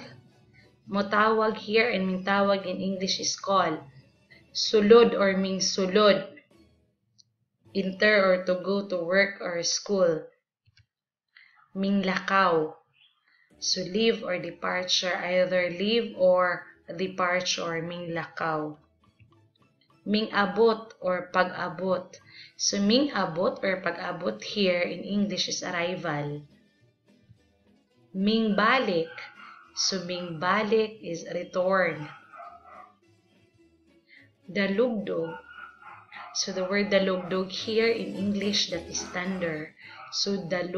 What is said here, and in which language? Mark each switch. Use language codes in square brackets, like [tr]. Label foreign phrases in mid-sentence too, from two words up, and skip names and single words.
[en] Mutawag here and mingtawag in English is call. Sulod or mingsulod. Enter or to go to work or school. Minglakaw. So leave or departure, either leave or departure, minglakaw. Mingabot or pag-abot. So mingabot or pag-abot here in English is arrival. Mingbalik. So mingbalik is return. Dalugdog. So the word dalugdog here in English, that is thunder.